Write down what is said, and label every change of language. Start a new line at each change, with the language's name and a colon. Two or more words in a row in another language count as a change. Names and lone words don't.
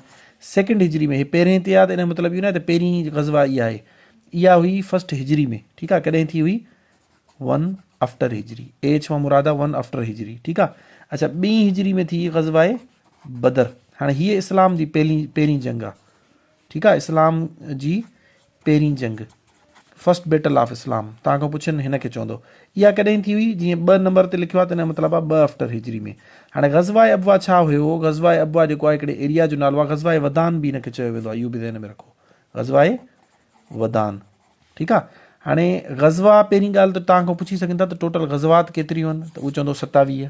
Sindhi: सेकेंड हिजरी में, हे पहिरें ते आहे त इन जो मतिलबु इहो न आहे त पहिरीं ग़ज़वा इहा आहे, इहा हुई फर्स्ट हिजरी में, ठीकु आहे। कॾहिं थी हुई 1 आफ्टर हिजरी, एच मां मुराद आहे 1 आफ्टर हिजरी, ठीकु आहे। अच्छा, ॿीं हिजरी में थी ग़ज़वाए बदर। हाणे हीअ इस्लाम जी पहिरीं जंग आहे, ठीकु आहे, इस्लाम जी पहिरीं जंग,
English: First Battle of Islam.
Sindhi: तव्हां खां पुछनि हिन खे चवंदो इहा कॾहिं थी हुई, जीअं 2 नंबर ते लिखियो आहे त हिन जो मतिलबु आहे 2 आफ्टर हिजरी में। हाणे ग़ज़वाए अबवा छा हुयो, ग़ज़वाए अबवा जेको आहे हिकिड़े एरिया जो नालो आहे, ग़ज़वाए वदान बि हिनखे चयो वेंदो आहे, इहो बि ध्यान में रखो, ग़ज़वाए वदान, ठीकु आहे। हाणे ग़ज़वा पहिरीं ॻाल्हि त तव्हां खां पुछी सघनि था त टोटल ग़ज़वात केतिरियूं आहिनि, त उहो चवंदो 27।